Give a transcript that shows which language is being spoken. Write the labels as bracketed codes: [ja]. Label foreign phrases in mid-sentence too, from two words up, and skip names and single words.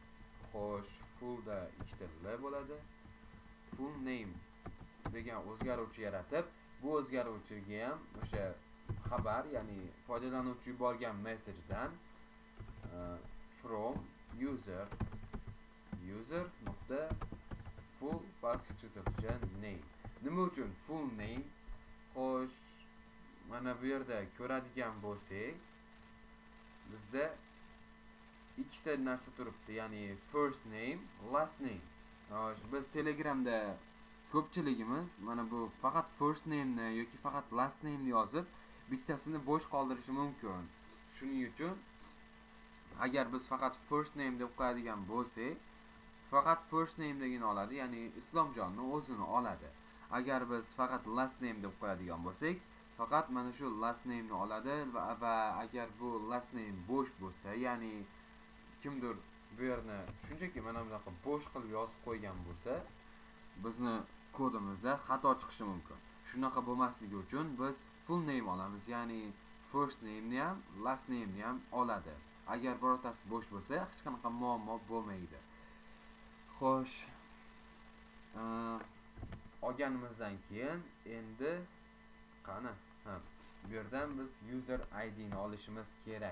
[uz] Xo'sh, full da ikkita l bo'ladi. [en] Full name [uz] degan o'zgaruvchi yaratib, bu o'zgaruvchiga ham o'sha xabar, ya'ni foydalanuvchi yuborgan message'dan [en] from user [uz] nuqta full pastki chiziqcha name. Nima uchun [en] full name? [uz] Xo'sh, mana bu yerda ko'radigan bo'lsak, bizda ikkita narsa turibdi, ya'ni [en] first name, last name. [uz] Biz Telegramda ko'pchiligimiz mana bu faqat [en] first name [uz] ni yoki faqat [en] last name [uz] ni yozib, bittasini bo'sh qoldirishi mumkin. Shuning uchun agar biz faqat [en] first name [uz] deb qo'yadigan bo'lsak, faqat [en] first name [uz] degini oladi, ya'ni Islomjonni o'zini oladi. Agar biz faqat [en] last name [uz] deb qo'yadigan bo'lsak, faqat mana shu [en] last name [uz] ni oladi va agar bu [en] last name [uz] bo'sh bo'lsa, ya'ni kimdir bu yerni shunchaki mana bunaqa bo'sh qilib yozib qo'ygan bo'lsa, bizni kodimizda xato chiqishi mumkin. Shunaqa bo'lmasligi uchun biz [en] full name [uz] olamiz, ya'ni [en] first name [uz] ni ham, [en] last name [uz] ni ham oladi. Agar birortasi bo'sh bo'lsa, hech qanaqa muammo bo'lmaydi. Xo'sh, olganimizdan keyin endi qani, bu yerdan biz [en] user ID [uz] ni olishimiz kerak.